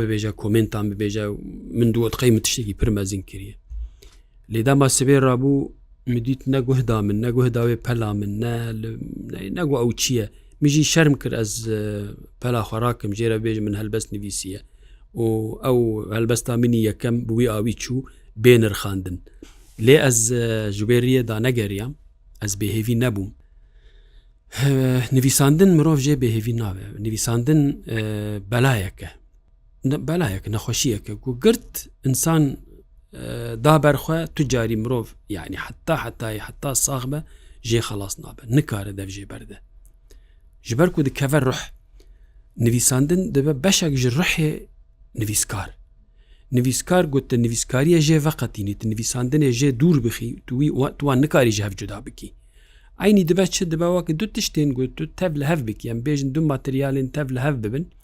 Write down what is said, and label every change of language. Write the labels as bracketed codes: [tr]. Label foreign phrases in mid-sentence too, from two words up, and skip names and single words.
[ku] ببێژە کۆمنتان ببێژە من دووە دقەی من تشتێکی پر مەزین کردیە لێدا ما سبێ ڕابوو مدیت نەگوهدا من نەگوهداوێ پەلا من نەگو ئەو چییە میژی شەرم کرد ئەس پەلا خۆراکم ژێرە بێژ من هەلبەست نویسیە و ئەو هەلبەستا منی یەکەم بووی ئاوی چوو بێنرخاندن لێ ئەس ژبێریەدا نەگەریام ئەس بێهێوی نەبووم نویساندن مرۆڤ ژێ بێهێوی ناوێ نویساندن بەلایەکە نەخۆشیەکە و گرت ئینسان دا بەرخوا تو جاری مرۆڤ یعنی حتا ساغ بە ژێ خەلاص نابە نکارە دەڤژێ بەردە ji ber ku dikeve ruh nivîsandin dibe beşek ji ruhê nivîskar got te nivîskariye jê veqetînî tu nivîsandinê jê dûr bixî tu wan nikarî ji hev cuda bikî aynî dibe çi dibe wekî du tiştên got tu tev li hev bikî em bêjin du materyalên tev li hev bibin